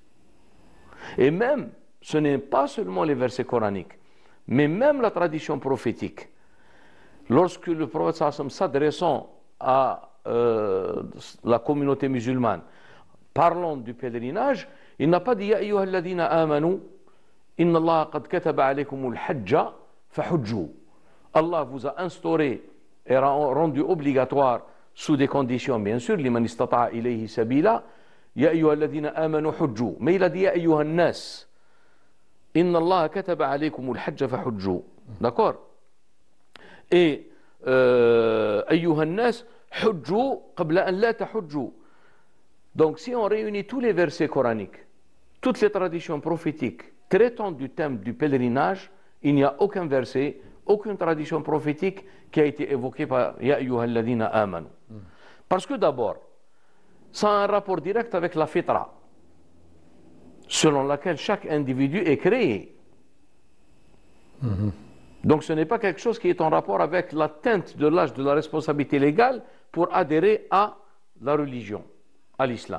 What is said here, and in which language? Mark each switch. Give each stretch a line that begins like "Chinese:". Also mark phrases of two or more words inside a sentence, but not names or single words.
French: Et même, ce n'est pas seulement les versets coraniques, mais même la tradition prophétique. Lorsque le prophète s'adressant à la communauté musulmane, parlant du pèlerinage, il n'a pas dit «
Arabic: يا أيها الذين آمنوا إن الله قد كتب عليكم الحج فحجوا ».
French: Allah vous a instauré et rendu obligatoire sous des conditions, bien sûr,
Arabic: لمن استطاع إليه سبيلا يا أيها الذين آمنوا حجوا.
French: Mais il a dit
Arabic: يا أيها الناس إن الله كتب عليكم الحج فحجوا.
French: D'accord?
Arabic: Et أيها الناس حجوا قبل أن لا تحجوا.
French: Donc si on réunit tous les versets coraniques, toutes les traditions prophétiques traitant du thème du pèlerinage, il n'y a aucun verset, aucune tradition prophétique qui a été évoquée par
Arabic: يا أيها الذين آمنوا.
French: Parce que d'abord, ça a un rapport direct avec la fitra. selon laquelle chaque individu est créé. Donc ce n'est pas quelque chose qui est en rapport avec l'atteinte de l'âge de la responsabilité légale pour adhérer à la religion, à l'islam.